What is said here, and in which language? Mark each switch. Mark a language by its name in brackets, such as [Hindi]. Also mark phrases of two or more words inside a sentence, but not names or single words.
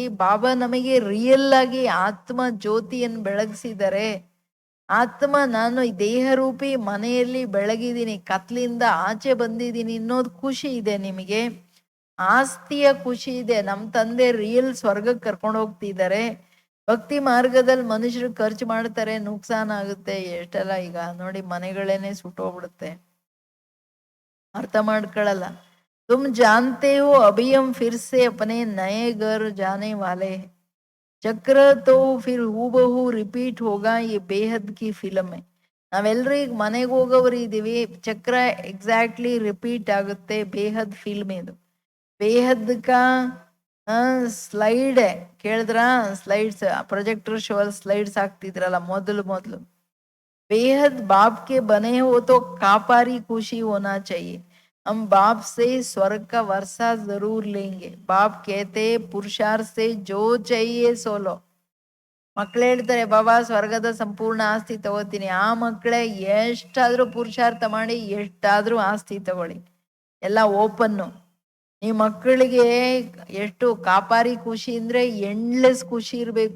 [Kannada] ಬಾಬಾ ನಮಗೆ ರಿಯಲ್ ಆಗಿ ಆತ್ಮ ಜ್ಯೋತಿಯನ್ನು ಬೆಳಗಿಸಿದರೆ, ಆತ್ಮ ನಾನು ದೇಹ ರೂಪಿ ಮನೆಯಲ್ಲಿ ಬೆಳಗಿದ್ದೀನಿ, ಕತ್ಲಿಂದ ಆಚೆ ಬಂದಿದ್ದೀನಿ ಅನ್ನೋದು ಖುಷಿ ಇದೆ ನಿಮಗೆ, ಆಸ್ತಿಯ ಖುಷಿ ಇದೆ. ನಮ್ ತಂದೆ ರಿಯಲ್ ಸ್ವರ್ಗಕ್ಕೆ ಕರ್ಕೊಂಡು ಹೋಗ್ತಿದ್ದಾರೆ. ಭಕ್ತಿ ಮಾರ್ಗದಲ್ಲಿ ಮನುಷ್ಯರು ಖರ್ಚು ಮಾಡ್ತಾರೆ, ನುಕ್ಸಾನ್ ಆಗುತ್ತೆ. ಎಷ್ಟೆಲ್ಲ ಈಗ ನೋಡಿ ಮನೆಗಳೇನೆ ಸುಟ್ಟೋಗ್ಬಿಡುತ್ತೆ, ಅರ್ಥ ಮಾಡ್ಕೊಳ್ಳಲ್ಲ. [Hindi] तुम जानते हो अभी हम फिर से अपने नए घर जाने वाले हैं। चक्र तो फिर हूबहू रिपीट होगा ये बेहद की फिल्म है. [Kannada] ನಾವೆಲ್ಲರೂ ಈಗ ಮನೆಗೆ ಹೋಗೋರು ಇದೀವಿ. ಚಕ್ರ [English] exactly repeat [Kannada] ಆಗುತ್ತೆ. ಬೇಹದ್ ಫಿಲ್ಮ್ ಇದು. [Hindi] बेहद का [Kannada] ಸ್ಲೈಡ್ ಕೇಳಿದ್ರ, [English] slides projector show [Kannada] ಅಲ್ಲಿ ಸ್ಲೈಡ್ಸ್ ಹಾಕ್ತಿದ್ರಲ್ಲ ಮೊದಲು ಮೊದಲು. [Hindi] बेहद बाप के बने हो तो कापारी खुशी होना चाहिए. हम बाप से स्वर्ग का वर्षा जरूर लेंगे. बाप कहते पुरुषार्थ से जो चाहिए सो लो. [Kannada] ಮಕ್ಳು ಹೇಳ್ತಾರೆ ಬಾಬಾ ಸ್ವರ್ಗದ ಸಂಪೂರ್ಣ ಆಸ್ತಿ ತಗೋತೀನಿ. ಆ ಮಕ್ಕಳೇ ಎಷ್ಟಾದ್ರೂ ಪುರುಷಾರ್ಥ ಮಾಡಿ ಎಷ್ಟಾದ್ರೂ ಆಸ್ತಿ ತಗೊಳ್ಳಿ, ಎಲ್ಲ ಓಪನ್ನು. ಈ ಮಕ್ಕಳಿಗೆ ಎಷ್ಟು ಕಾಪಾರಿ ಖುಷಿ ಅಂದ್ರೆ ಎಂಡ್ಲೆಸ್ ಖುಷಿ ಇರ್ಬೇಕು.